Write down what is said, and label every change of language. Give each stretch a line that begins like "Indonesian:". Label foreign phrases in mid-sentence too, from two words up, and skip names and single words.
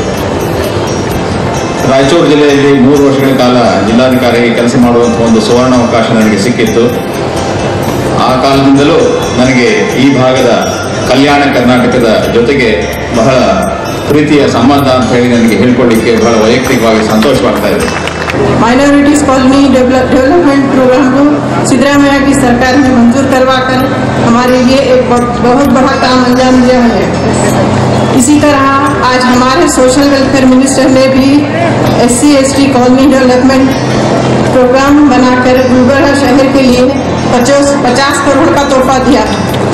Kannada: ರಾಯಚೂರು ಜಿಲ್ಲೆಯಲ್ಲಿ 3 ವರ್ಷಗಳ ಕಾಲ ಜಿಲ್ಲಾಧಿಕಾರಿಯಾಗಿ ಕೆಲಸ ಮಾಡುವಂತಹ ಒಂದು ಸುವರ್ಣ ಅವಕಾಶ ನನಗೆ ಸಿಕ್ಕಿತ್ತು. ಆ ಕಾಲದಿಂದಲೂ ನನಗೆ ಈ ಭಾಗದ ಕಲ್ಯಾಣ ಕರ್ನಾಟಕದ ಜೊತೆಗೆ ಬಹಳ ಪ್ರೀತಿಯ ಸಂಬಂಧ ಅಂತ ಹೇಳಿ ನನಗೆ ಹೇಳ್ಕೊಳ್ಳಿಕ್ಕೆ ಬಹಳ ವೈಯಕ್ತಿಕವಾಗಿ ಸಂತೋಷವಾಗ್ತಾ ಇದೆ.
Hindi: माइनॉरिटीज कॉलोनी डेवलपमेंट प्रोग्राम को सिद्धरामैया की सरकार ने मंजूर करवाकर हमारे लिए एक बहुत बड़ा काम अंजाम दिया है। इसी तरह आज हमारे
English: social welfare minister
Hindi: ने भी SC/ST कॉलोनी डेवलपमेंट प्रोग्राम बनाकर गुलबर्गा शहर के लिए 50 करोड़ का तोहफा दिया है।